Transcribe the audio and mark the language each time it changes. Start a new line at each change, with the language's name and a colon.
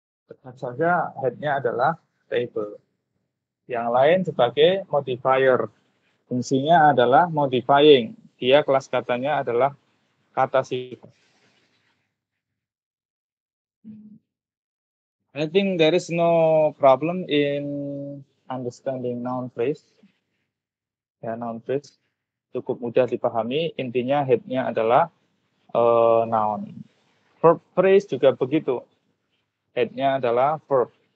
Indonesian: Tetap saja head-nya adalah table. Yang lain sebagai modifier. Fungsinya adalah modifying. Dia kelas katanya adalah kata sifat.
English: I think there is no problem in understanding noun phrase.
Indonesian: Ya, noun phrase cukup mudah dipahami. Intinya head-nya adalah noun. Verb phrase juga begitu. Head-nya adalah verb.